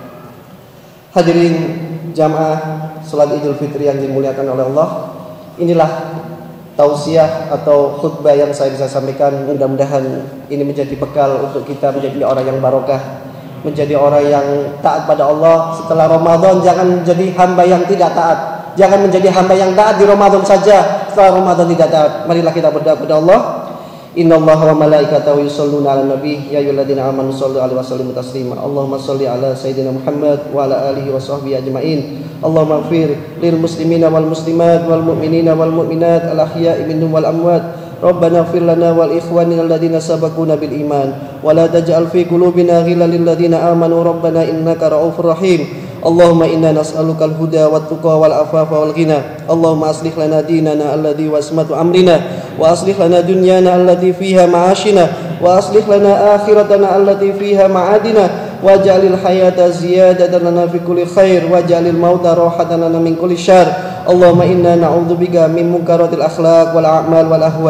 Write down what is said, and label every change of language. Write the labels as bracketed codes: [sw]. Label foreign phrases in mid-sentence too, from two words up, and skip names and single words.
[id] Hadirin jamaah salat Idul Fitri yang dimuliakan oleh Allah, inilah tausiah atau khutbah yang saya bisa sampaikan. Mudah-mudahan ini menjadi bekal untuk kita menjadi orang yang barokah, menjadi orang yang taat pada Allah setelah Ramadan. Jangan menjadi hamba yang tidak taat. Jangan menjadi hamba yang taat di Ramadan saja, setelah Ramadan tidak taat. Marilah kita berdoa kepada Allah. [ar] إن الله وملائكته يصلون على النبي يا أيها الذين آمنوا صلوا عليه وسلموا تسليما. اللهم صل على سيدنا محمد وعلى آله وصحبه أجمعين. اللهم اغفر للمسلمين والمسلمات والمؤمنين والمؤمنات الأحياء منهم والأموات. ربنا اغفر لنا ولإخواننا الذين سبقونا بالإيمان ولا تجعل في قلوبنا غلا للذين آمنوا ربنا إنك رؤوف رحيم. اللهم إنا نسألك الهدى والتقى والعفاف والغنى. اللهم أصلح لنا ديننا الذي عصمة أمرنا وأصلح لنا دنيانا التي فيها معاشنا وأصلح لنا آخرتنا التي فيها معادنا واجعل الحياة زيادة لنا في كل خير واجعل الموت راحة لنا من كل شر. اللهم إنا نعوذ بك من منكرات الأخلاق والأعمال والأهواء.